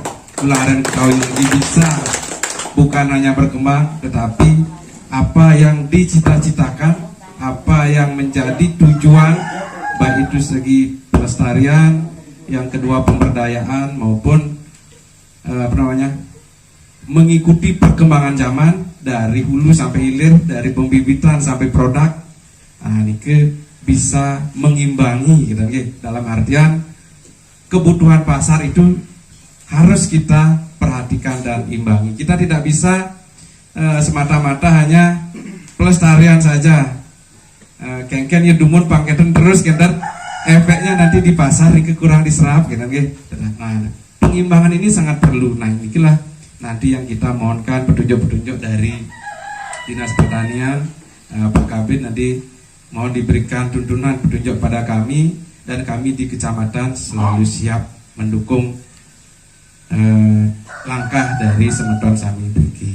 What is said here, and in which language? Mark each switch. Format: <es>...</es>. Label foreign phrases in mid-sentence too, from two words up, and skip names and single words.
<id>gula aren Getahuyung ini bisa bukan hanya berkembang, tetapi apa yang dicita-citakan, apa yang menjadi tujuan, baik itu segi pelestarian, yang kedua pemberdayaan maupun mengikuti perkembangan zaman dari hulu sampai hilir, dari pembibitan sampai produk. Ini bisa mengimbangi gitu, dalam artian kebutuhan pasar itu harus kita perhatikan dan imbangi. Kita tidak bisa semata-mata hanya pelestarian saja.</id> <ban>Kengken ya dumun pangketan</ban> <id>terus dan efeknya nanti di pasar kurang diserap gitu. Nah, pengimbangan ini sangat perlu. Nah, inilah nanti yang kita mohonkan petunjuk-petunjuk dari Dinas Pertanian, Pak Kabid nanti mohon diberikan tuntunan petunjuk pada kami, dan kami di kecamatan selalu siap mendukung langkah dari</id> <ban>Semeton Sami</ban> <id>Duki.</id>